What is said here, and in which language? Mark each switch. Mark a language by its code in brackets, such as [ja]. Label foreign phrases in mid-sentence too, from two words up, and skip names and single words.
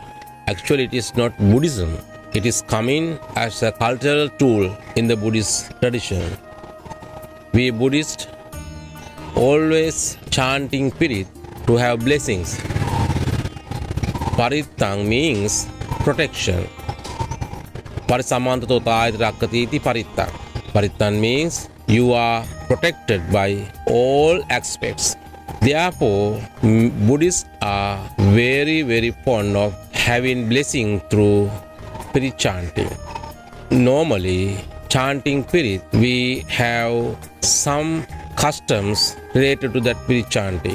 [en] Actually, it is not Buddhism. It is coming as a cultural tool in the Buddhist tradition. We Buddhists always chanting Pirith to have blessings. Parithang means protection. [pi] Parisamantato tāyati rakkatīti parithang. [en] Parithang means you are protected by all aspects. Therefore, Buddhists are very, very fond of having blessing through Pirith chanting. Normally, chanting Pirith, we have some customs related to that Pirith chanting.